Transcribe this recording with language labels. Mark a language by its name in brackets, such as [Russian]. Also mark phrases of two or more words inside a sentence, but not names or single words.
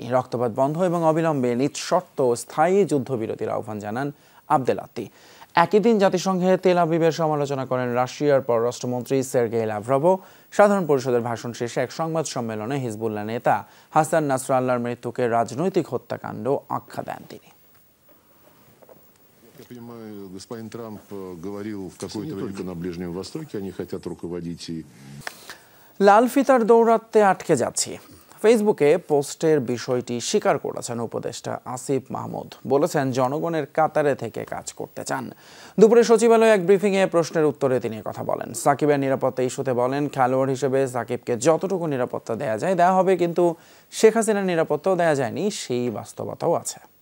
[Bangla] রক্তপাত বন্ধ এবং অবিলম্বে নিঃশর্ত স্থায়ী যুদ্ধবিরতির আহ্বান জানান আবদেলাত্তি। একই দিন জাতিসংঘে তেল আবিবের সমালোচনা করেন রাশিয়ার পররাষ্ট্রমন্ত্রী সের্গেই লাভরভও। সাধারণ পরিষদের ভাষণ শেষে এক সংবাদ সম্মেলনে হিজবুল্লাহ নেতা হাসান নাসরাল্লাহর মৃত্যুকে রাজনৈতিক হত্যাকাণ্ড আখ্যা দেন তিনি। [Russian] Я понимаю, господин Трамп говорил в какое-то время на Ближнем Востоке, они хотят руководить и... [Bangla] লাল ফিতার দৌরাত্মে আটকে যাচ্ছি, ফেসবুকে পোস্টের বিষয়টি স্বীকার করেছেন উপদেষ্টা আসিফ মাহমুদ। বলেছেন জনগণের কাতারে থেকে কাজ করতে চান। দুপুরে সচিবালয়ে এক ব্রিফিংয়ে প্রশ্নের উত্তরে তিনি কথা বলেন। সাকিবের নিরাপত্তা ইস্যুতে বলেন, খেলোয়াড় হিসেবে সাকিবকে যতটুকু নিরাপত্তা দেওয়া যায় দেওয়া হবে, কিন্তু শেখ হাসিনার নিরাপত্তাও দেওয়া যায়নি, সেই বাস্তবতাও আছে।